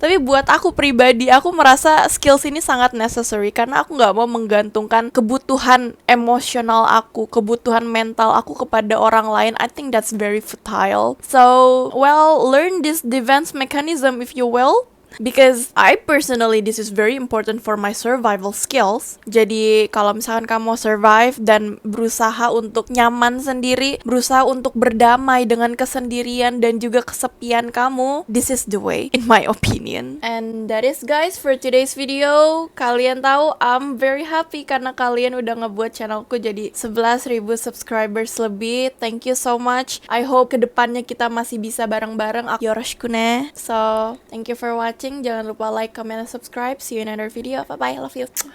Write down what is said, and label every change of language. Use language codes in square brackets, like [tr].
[id] Tapi buat aku pribadi, aku merasa skills ini sangat necessary karena aku nggak mau menggantungkan kebutuhan emosional aku, kebutuhan mental aku kepada orang lain. [en] I think that's very futile. So, well, learn this defense mechanism if you will. Because I personally, this is very important for my survival skills. [id] Jadi kalau misalkan kamu mau survive dan berusaha untuk nyaman sendiri, berusaha untuk berdamai dengan kesendirian dan juga kesepian kamu, [en] this is the way, in my opinion. And that is guys for today's video. [id] Kalian tahu, [en] I'm very happy [id] karena kalian udah ngebuat channelku jadi 11,000 subscribers lebih. [en] Thank you so much. I hope [id] kedepannya kita masih bisa bareng-bareng. [ja] Yoroshiku ne. [en] So, thank you for watching. [id] Jangan lupa [en] like, comment, and subscribe. See you in another video. Bye bye. Love you.